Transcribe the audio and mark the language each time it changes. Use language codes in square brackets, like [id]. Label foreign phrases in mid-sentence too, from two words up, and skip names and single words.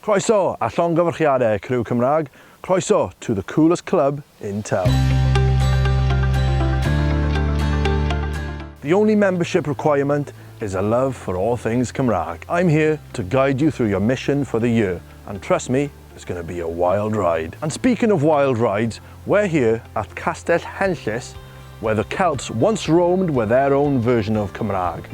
[cy] Croeso a llongyfarchiadau Criw Cymraeg. [en] Croeso to the coolest club in town. The only membership requirement is a love for all things Cymraeg. I'm here to guide you through your mission for the year, and trust me, it's going to be a wild ride. And speaking of wild rides, we're here at Castell Henllys, where the Celts once roamed with their own version of Cymraeg.